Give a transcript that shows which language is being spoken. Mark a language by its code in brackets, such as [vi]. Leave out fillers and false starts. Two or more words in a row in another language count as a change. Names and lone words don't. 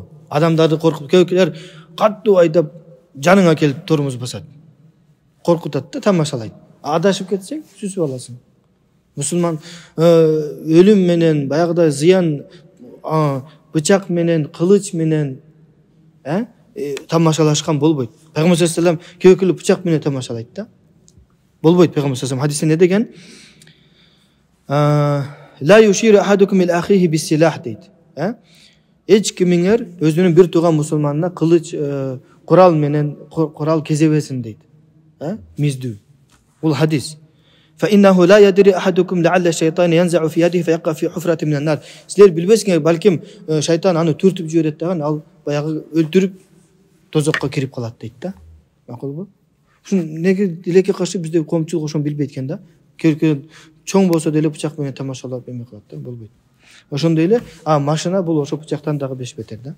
[ky] Адамдарды коркутуп, кээбиркилер каттуу айдап жаныңа келип тормоз басат. Коркутат да, тамашалайт. Адашып кетсең, сүзүп аласың. Мусулман өлүм менен, баягыдай зыян, бычак менен, кылыч менен тамашалашкан болбойт. Пайгамбар [ar] صلى الله عليه وسلم [ky] кээбиркилер бычак менен тамашалайт да. Болбойт. Пайгамбар [ar] صلى الله عليه وسلم [ky] хадисте не деген? [ar] لا يشير أحدكم إلى أخيه بالسلاح дейт. [ky] Эч кимиңер өзүнүн бир тууган мусулманына кылыч, курал менен курал кезебесин дейт. Миздүү. Бул хадис. [ar] فإنه لا يدري أحدكم لعل الشيطان ينزع في يده فيقع في حفرة من النار. [ky] Силер билбесиңер, балким шайтан аны түртүп жиберет даган, ал баягы өлтүрүп тозокко кирип калат дейт да. Макулбу? Ушун неге тилекке каршы бизде коомчулук ошону билбейт экен да. Кээбиркилер чоң болсо деле бычак менен тамашалап эме кылат да, болбойт. Ошондой эле машина бул ошо бычактан дагы 5 метр да.